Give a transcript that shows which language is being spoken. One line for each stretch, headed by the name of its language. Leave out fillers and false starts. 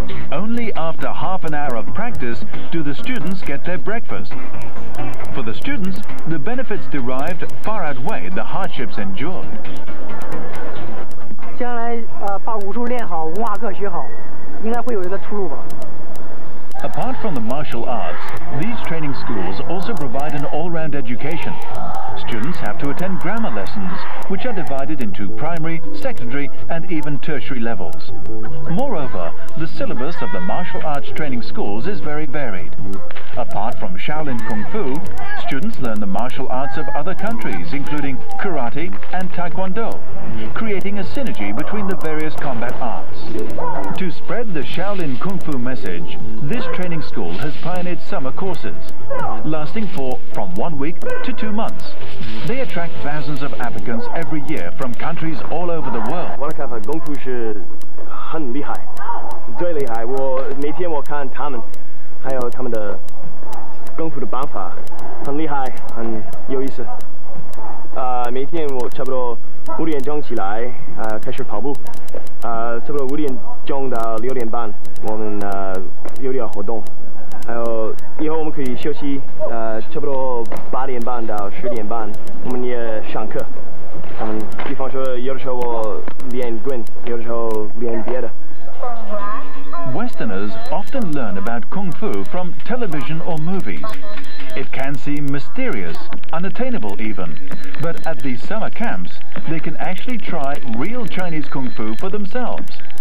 English: Only after half an hour of practice do the students get their breakfast. For the students, the benefits derived far outweigh the hardships endured.
Chinese: 将来把武术练好，文化课学好，应该会有一个出路吧。
English: Apart from the martial arts, these training schools also provide an all-round education. Students have to attend grammar lessons, which are divided into primary, secondary, and even tertiary levels. Moreover, the syllabus of the martial arts training schools is very varied. Apart from Shaolin Kung Fu, students learn the martial arts of other countries, including karate and taekwondo, creating a synergy between the various combat arts. To spread the Shaolin Kung Fu message, this training school has pioneered summer courses, lasting from 1 week to 2 months. They attract thousands of applicants every year from countries all over the world.
Chinese: 我的看法，功夫是很厉害，最厉害。每天我看他们，还有他们的功夫的办法，很厉害，很有意思。每天我差不多5点钟起来，开始跑步，差不多5点钟到6点半，我们有点活动，还有以后我们可以休息，差不多8点半到10点半，我们也上课。比方说，有的时候我练棍，有的时候练别的。
English: Westerners often learn about Kung Fu from television or movies. It can seem mysterious, unattainable even, but at these summer camps, they can actually try real Chinese Kung Fu for themselves.